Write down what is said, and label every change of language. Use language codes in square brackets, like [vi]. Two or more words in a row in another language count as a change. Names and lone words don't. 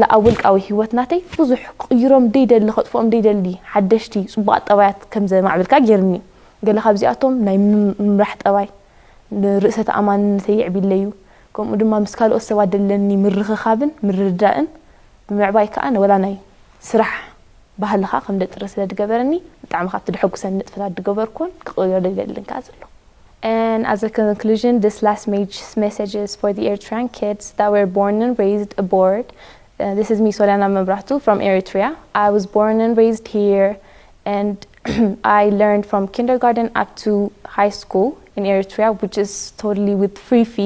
[ti] ኣብ ውልቃዊ ህይወት ናተይ ብዙሕ ቅይሮም ደይደሊ ከጥፎም ደይደሊ ሓደሽቲ ፅቡቃት ጠባያት ከም ዘማዕብልካ ገይርኒ ገለ ካብዚኣቶም ናይ ምምራሕ ጠባይ ንርእሰ ተኣማንነተይ ይዕብይለዩ ከምኡ ድማ ምስ ካልኦት ሰባት ደለኒ ምርኽኻብን ምርዳእን ብምዕባይ ከዓ ወላ ናይ ስራሕ ባህልኻ ከም ደጥረ ስለ ድገበረኒ ብጣዕሚ ካብቲ ድሕጉሰኒ ንጥፈታት ድገበርኩን ክቕይሮ ደይደልን ከዓ ዘሎ [en] And as a conclusion, this last message is for the Eritrean kids that were born and raised abroad. This is me, Soliana Mabrahtu, from Eritrea. I was born and raised here, and I learned from kindergarten up to high school in Eritrea, which is totally with free fee.